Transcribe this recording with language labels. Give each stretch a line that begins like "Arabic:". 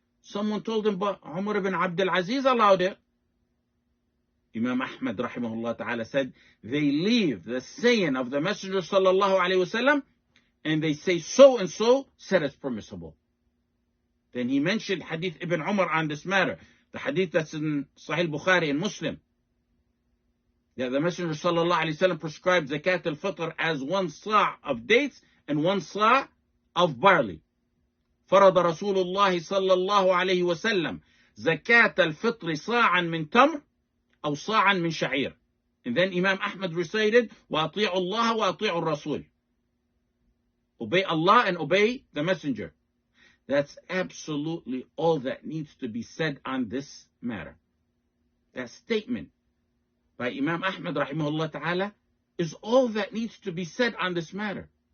English: Someone told him, but Umar ibn Abdul Aziz allowed it. Imam Ahmed rahimahullah ta'ala said they leave the saying of the Messenger sallallahu alayhi wasallam and they say so and so said it's permissible. Then he mentioned Hadith Ibn Umar on this matter, the hadith that's in Sahih Bukhari and Muslim, that the Messenger sallallahu alayhi wasallam prescribed Zakat al-Fitr as 1 sa' of dates and 1 sa' of barley.
Arabic: فرض رسول الله صلى الله عليه وسلم زكاة الفطر صاعا من تمر أو صاعا من شعير.
English: And then Imam Ahmad recited
Arabic: وأطيعوا الله وأطيعوا الرسول.
English: Obey Allah and obey the Messenger. That's absolutely all that needs to be said on this matter. That statement by Imam Ahmad rahimahullah ta'ala is all that needs to be said on this matter.